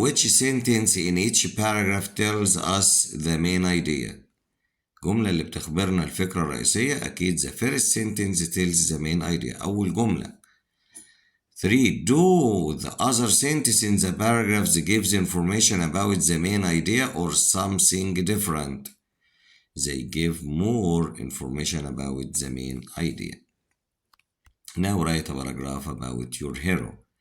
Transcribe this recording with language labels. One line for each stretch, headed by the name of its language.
English: Which sentence in each paragraph tells us the main idea?
Arabic: الجملة اللي بتخبرنا الفكرة الرئيسية، أكيد
English: the first sentence tells the main idea،
Arabic: أول جملة.
English: 3. Do the other sentence in the paragraphs gives information about the main idea or something different? They give more information about the main idea. Now write a paragraph about your hero.